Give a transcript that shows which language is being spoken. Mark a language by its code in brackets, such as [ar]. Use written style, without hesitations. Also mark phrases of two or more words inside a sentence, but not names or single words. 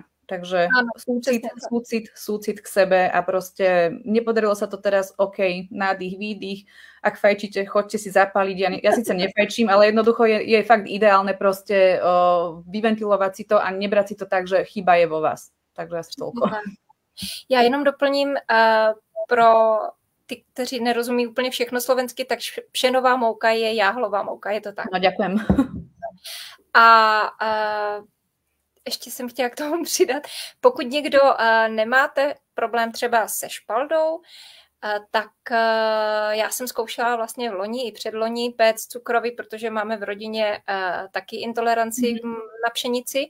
[sk] Takže súcit k sebe a proste nepodarilo sa to teraz, OK, nádych, výdych, ak fajčíte, choďte si zapáliť, ja síce nefajčím, ale jednoducho je fakt ideálne proste vyventilovať si to a nebrať si to tak, že chyba je vo vás. Takže asi toľko. [cs] Já jenom doplním pro ty, kteří nerozumí úplně všechno slovensky, tak pšenová mouka je jáhlová mouka, je to tak? [sk] No, ďakujem. [cs] Ještě jsem chtěla k tomu přidat, pokud někdo nemáte problém třeba se špaldou, tak já jsem zkoušela vlastně v loni i předloni péct cukroví, protože máme v rodině taky intoleranci na pšenici.